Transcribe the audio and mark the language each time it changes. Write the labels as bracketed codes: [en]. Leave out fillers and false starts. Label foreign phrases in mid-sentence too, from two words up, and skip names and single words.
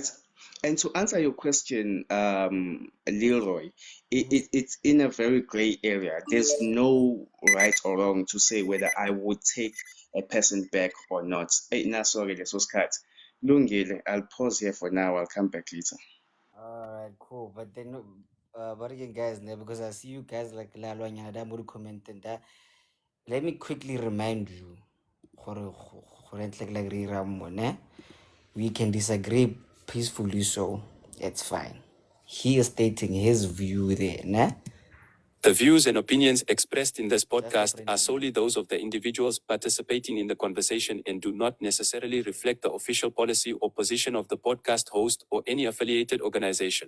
[en] And to answer your question, Leroy, it's in a very gray area. There's no right or wrong to say whether I would take a person back or not. Nah, sorry, this was cut. Lungile, I'll pause here for now. I'll come back later. Alright, cool. But then, but again, guys, because I see you guys like [tn] la lwanyana da mo di-comment-eng da. [en] Let me quickly remind you, we can disagree peacefully, so it's fine. He is stating his view there, ne? The views and opinions expressed in this podcast are solely those of the individuals participating in the conversation and do not necessarily reflect the official policy or position of the podcast host or any affiliated organization.